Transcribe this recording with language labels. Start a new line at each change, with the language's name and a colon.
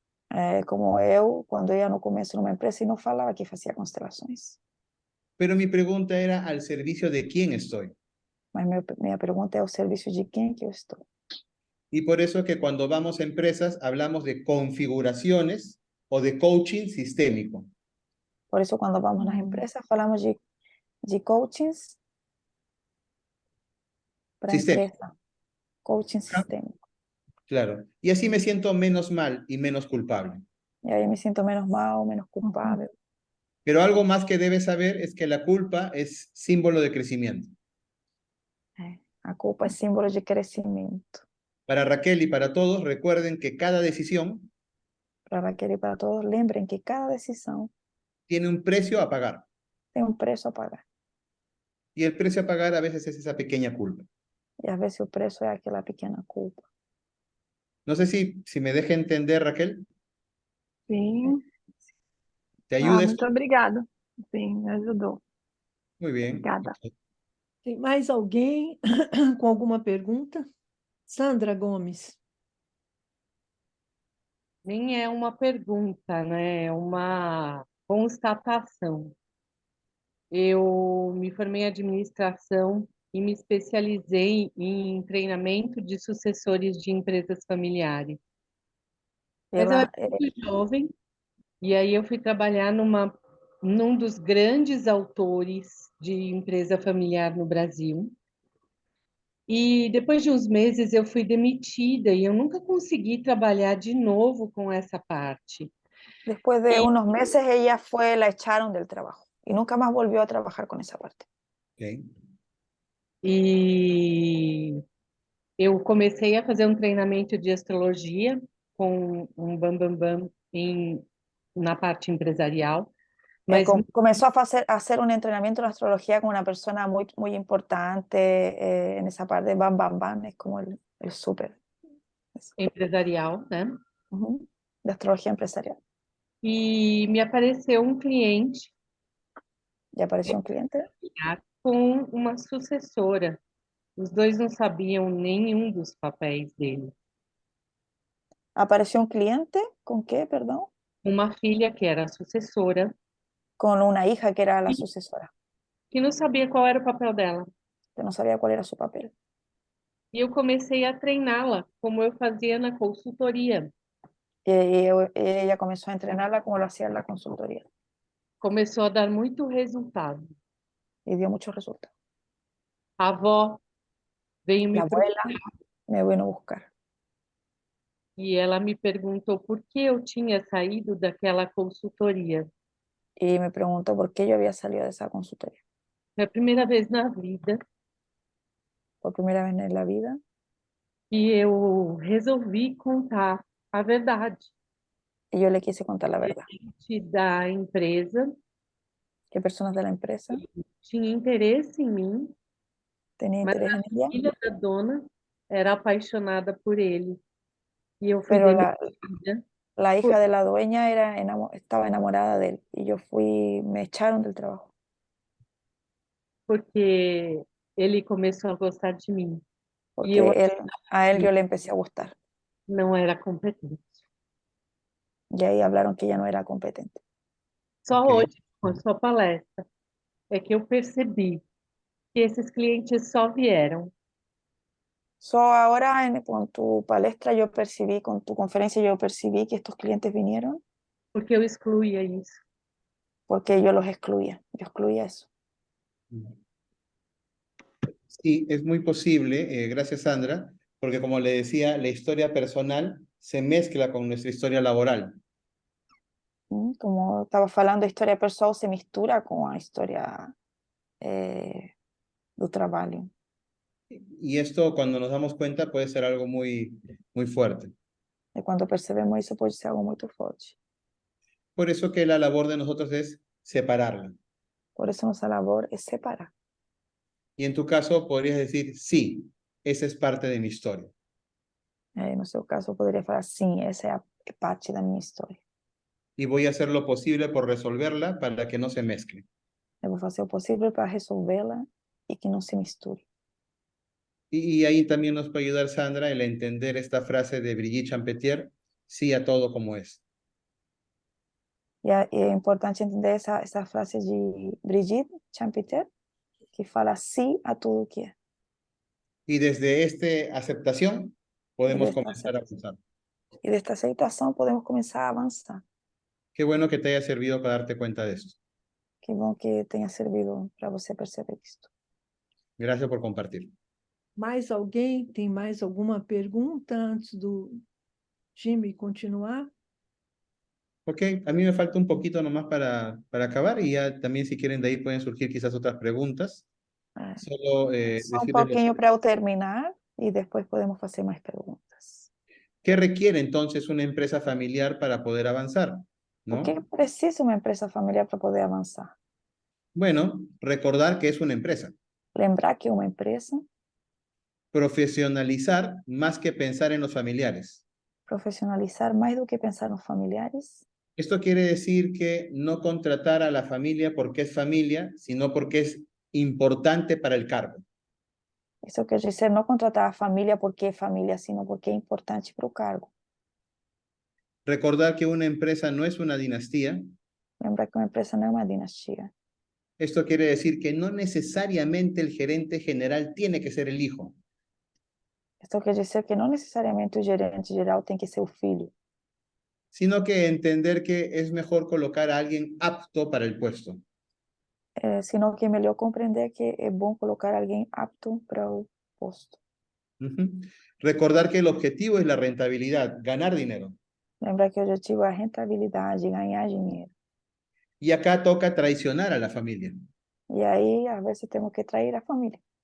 Portuguese: É como eu, quando eu ia no começo numa empresa e não falava que fazia constelações.
Spanish: Pero mi pregunta era al servicio de quién estoy.
Portuguese: Mas minha pergunta é ao serviço de quem que eu estou.
Spanish: Y por eso es que cuando vamos a empresas hablamos de configuraciones o de coaching sistémico.
Portuguese: Por isso, quando vamos nas empresas, falamos de coachings para a
Spanish: Sistémico,
Portuguese: empresa. Coaching sistêmico.
Spanish: claro. Y así me siento menos mal y menos culpable.
Portuguese: E aí me sinto menos mal, menos culpável.
Spanish: Pero algo más que debes saber es que la culpa es símbolo de crecimiento.
Portuguese: A culpa é símbolo de crescimento.
Spanish: Para Raquel y para todos, recuerden que cada decisión
Portuguese: Para Raquel e para todos, lembrem que cada decisão
Spanish: tiene un precio a pagar.
Portuguese: tem um preço a pagar.
Spanish: Y el precio a pagar a veces es esa pequeña culpa.
Portuguese: E às vezes o preço é aquela pequena culpa.
Spanish: No sé si me deja entender, Raquel.
Portuguese: Sim.
Spanish: ¿Te ayuda esto?
Portuguese: Muito obrigada. Sim, me ajudou.
Spanish: Muy bien.
Portuguese: Obrigada. Tem mais alguém com alguma pergunta? Sandra Gomes. Nem é uma pergunta, né? É uma constatação. Eu me formei em administração e me especializei em treinamento de sucessores de empresas familiares. Mas eu Ela, era muito jovem, e aí eu fui trabalhar num dos grandes autores de empresa familiar no Brasil. E depois de uns meses eu fui demitida e eu nunca consegui trabalhar de novo com essa parte.
Spanish: después de unos meses, ella la echaron del trabajo y nunca más volvió a trabajar con esa parte. Ok.
Portuguese: E eu comecei a fazer um treinamento de astrologia com um bambambam na parte empresarial. Mas
Spanish: comenzó a hacer un entrenamiento en astrología con una persona muy, muy importante en esa parte de Bam Bam Bam, es como el súper.
Portuguese: Empresarial, né?
Spanish: De astrología empresarial.
Portuguese: E me apareceu um cliente.
Spanish: ¿Y apareció un cliente?
Portuguese: Com uma sucessora. Os dois não sabiam nenhum dos papéis dele.
Spanish: ¿Apareció un cliente? ¿Con qué, perdón?
Portuguese: Uma filha que era a sucessora.
Spanish: Con una hija que era la sucesora.
Portuguese: Que não sabia qual era o papel dela.
Spanish: Que no sabía cuál era su papel.
Portuguese: E eu comecei a treiná-la, como eu fazia na consultoria.
Spanish: Y ella comenzó a entrenarla como lo hacía en la consultoría.
Portuguese: Começou a dar muito resultado.
Spanish: Y dio muchos resultados.
Portuguese: A avó veio me
Spanish: La abuela me vino a buscar.
Portuguese: E ela me perguntou por que eu tinha saído daquela consultoria.
Spanish: Y me preguntó por qué yo había salido de esa consultoría.
Portuguese: Foi a primeira vez na vida.
Spanish: Por primera vez en la vida.
Portuguese: E eu resolvi contar a verdade.
Spanish: Y yo le quise contar la verdad.
Portuguese: Da empresa.
Spanish: Que personas de la empresa
Portuguese: tinha interesse em mim.
Spanish: Tenía interés en ella.
Portuguese: A filha da dona era apaixonada por ele.
Spanish: Y yo fui Pero
Portuguese: demitida.
Spanish: la hija de la dueña estaba enamorada de él y me echaron del trabajo.
Portuguese: Porque ele começou a gostar de mim.
Spanish: Porque a él yo le empecé a gustar.
Portuguese: Não era competente.
Spanish: Y ahí hablaron que ella no era competente.
Portuguese: Só hoje, com a sua palestra, é que eu percebi que esses clientes só vieram.
Spanish: Só ahora con tu palestra yo percibí, con tu conferencia yo percibí que estos clientes vinieron.
Portuguese: Porque eu excluía isso.
Spanish: Porque yo los excluía. Yo excluía eso. Sí, es muy posible, gracias Sandra, porque como le decía, la historia personal se mezcla con nuestra historia laboral. Como estaba hablando de historia pessoal,
Portuguese: se mistura
Spanish: con la historia del trabajo. Y esto, cuando nos damos cuenta, puede ser algo muy, muy fuerte.
Portuguese: quando percebemos isso, pode ser algo muito forte.
Spanish: Por eso que la labor de nosotros es separarla.
Portuguese: Por isso, nossa labor é separar.
Spanish: Y en tu caso podrías decir, sí, esa es parte de mi historia.
Portuguese: No seu caso, eu poderia falar, sim, essa é parte da minha história.
Spanish: Y voy a hacer lo posible por resolverla para que no se mezcle.
Portuguese: Eu vou fazer o possível para resolvê-la e que não se misture.
Spanish: Y ahí también nos puede ayudar Sandra el entender esta frase de Brigitte Champetier, sí a todo como es.
Portuguese: E é importante entender essa frase de Brigitte Champetier, que fala sim a tudo que é.
Spanish: Y desde esta aceptación podemos comenzar a avanzar.
Portuguese: E desta aceitação podemos começar a avançar.
Spanish: Qué bueno que te haya servido para darte cuenta de esto.
Portuguese: Que bom que tenha servido para você perceber isto.
Spanish: Gracias por compartir.
Portuguese: Mais alguém? Tem mais alguma pergunta antes do Jimmy continuar?
Spanish: Ok, a mí me falta un poquito nomás para acabar y ya también si quieren de ahí pueden surgir quizás otras preguntas. Solo
Portuguese: Só
Spanish: decirles
Portuguese: pouquinho para eu terminar e depois podemos fazer mais perguntas.
Spanish: ¿qué requiere entonces una empresa familiar para poder avanzar?
Portuguese: O
Spanish: ¿No?
Portuguese: que precisa uma empresa familiar para poder avançar?
Spanish: Bueno, recordar que es una empresa.
Portuguese: Lembrar que é uma empresa,
Spanish: Profesionalizar más que pensar en los familiares.
Portuguese: profissionalizar mais do que pensar nos familiares.
Spanish: Esto quiere decir que no contratar a la familia porque es familia, sino porque es importante para el cargo.
Portuguese: Isso quer dizer não contratar a família porque é família, sino porque é importante para o cargo.
Spanish: Recordar que una empresa no es una dinastía.
Portuguese: Lembrar que uma empresa não é uma dinastia.
Spanish: Esto quiere decir que no necesariamente el gerente general tiene que ser el hijo.
Portuguese: Isso quer dizer que não necessariamente o gerente geral tem que ser o filho,
Spanish: Sino que entender que es mejor colocar a alguien apto para el puesto.
Portuguese: sino que é melhor compreender que é bom colocar alguém apto para o posto.
Spanish: Recordar que el objetivo es la rentabilidad, ganar dinero.
Portuguese: Lembrar que o objetivo é a rentabilidade, ganhar dinheiro.
Spanish: Y acá toca traicionar a la familia.
Portuguese: E aí, às vezes, temos que trair a família,